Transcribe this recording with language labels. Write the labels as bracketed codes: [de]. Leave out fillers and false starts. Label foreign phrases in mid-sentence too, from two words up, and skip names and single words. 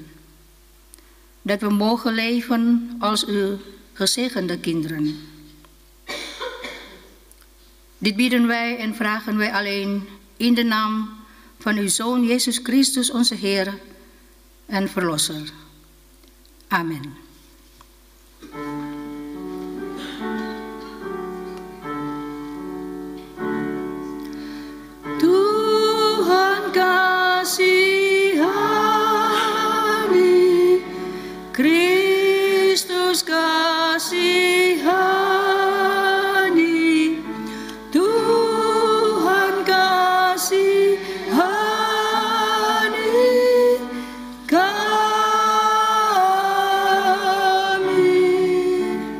[nl] Dat we mogen leven als Uw gezegende kinderen. Dit bidden wij en vragen wij alleen in de naam van Uw Zoon Jezus Christus, onze Heer en Verlosser. Amen. [id] Tuhan kasihani, Kristus kasihani, Tuhan kasihani kami.